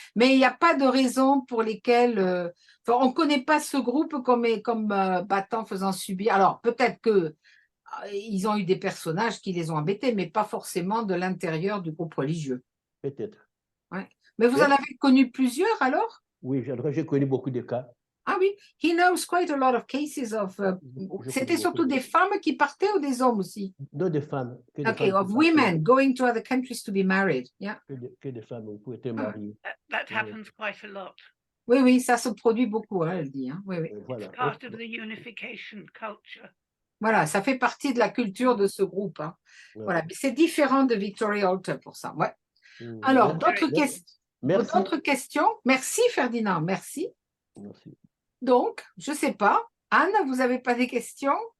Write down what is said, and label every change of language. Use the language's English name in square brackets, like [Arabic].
[French] Mais il n'y a pas de raison pour lesquelles... on ne connaît pas ce groupe comme battant, faisant subir. Alors, peut-être que ils ont eu des personnages qui les ont embêtés, mais pas forcément de l'intérieur du groupe religieux. Peut-être. Ouais. Mais vous en avez connu plusieurs alors? Oui, j'ai connu beaucoup de cas. Ah oui, [English] he knows quite a lot of cases of... [French] C'était surtout des femmes qui partaient ou des hommes aussi? Non, des femmes. [English] Okay, of women going to other countries to be married. Yeah. [French] Que des femmes pour être mariées. [English] That happens quite a lot. [French] Oui, ça se produit beaucoup, hein, elle dit. Hein. Oui. Voilà. [English] It's part of the unification culture. [French] Voilà, ça fait partie de la culture de ce groupe. Hein. Ouais. Voilà, c'est différent de Victoria Alter pour ça. Ouais. Alors, d'autres questions? Merci Ferdinand, merci. Merci. Donc, je ne sais pas. Anne, vous n'avez pas des questions?